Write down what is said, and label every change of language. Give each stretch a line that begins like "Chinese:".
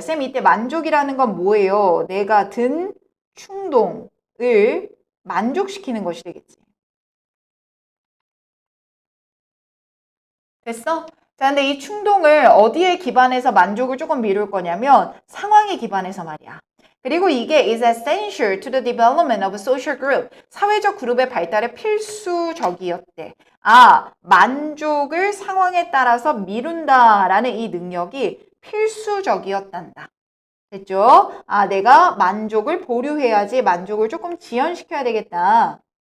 Korean: 쌤, 이때 만족이라는 건 뭐예요? 내가 든 충동을 만족시키는 것이 되겠지. 됐어? 자, 근데 이 충동을 어디에 기반해서 만족을 조금 미룰 거냐면 상황에 기반해서 말이야. 그리고 이게
English: is essential to the development of a social group.
Korean: 사회적 그룹의 발달에 필수적이었대. 아, 만족을 상황에 따라서 미룬다라는 이 능력이 필수적이었단다. 됐죠? 아, 내가 만족을 보류해야지 만족을 조금 지연시켜야 되겠다.